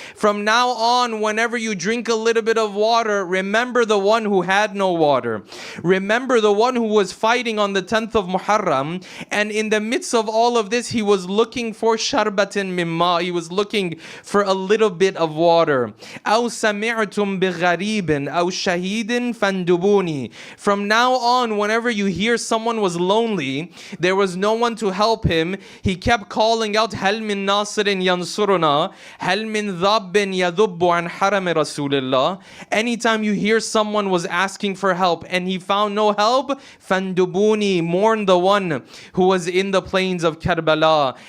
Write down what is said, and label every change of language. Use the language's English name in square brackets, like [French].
[English] From now on, whenever you drink a little bit of water, remember the one who had no water. Remember the one who was fighting on the 10th of Muharram, and in the midst of all of this, he was looking for sharbatin mimma. He was looking for a little bit of water. [Arabic] أو سمعتم بغريب أو شهيد فاندبوني. [English] From now on, whenever you hear someone was lonely, there was no one to help him, he kept calling out, [Arabic] هل من ناصر ينصرنا هل من ذاب يذب عن حرم رسول الله. [English] Anytime you hear someone was asking for help and he found no help, فاندبوني, mourn the one who was in the plains of Karbala.